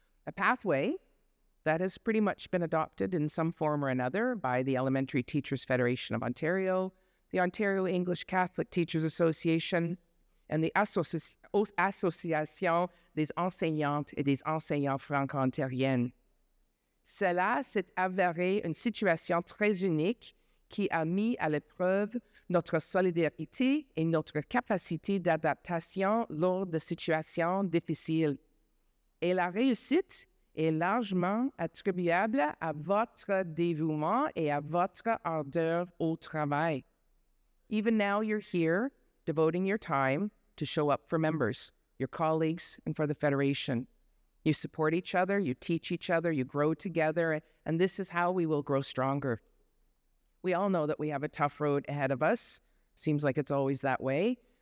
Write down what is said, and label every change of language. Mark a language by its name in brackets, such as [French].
[English] A pathway that has pretty much been adopted in some form or another by the Elementary Teachers Federation of Ontario, the Ontario English Catholic Teachers Association, and the Association des enseignantes et des enseignants franco-ontariennes. [French] Cela s'est avéré une situation très unique qui a mis à l'épreuve notre solidarité et notre capacité d'adaptation lors de situations difficiles. Et la réussite est largement attribuable à votre dévouement et à votre ardeur au travail. [English] Even now you're here, devoting your time to show up for members, your colleagues, and for the Federation. You support each other, you teach each other, you grow together, and this is how we will grow stronger. We all know that we have a tough road ahead of us. Seems like it's always that way.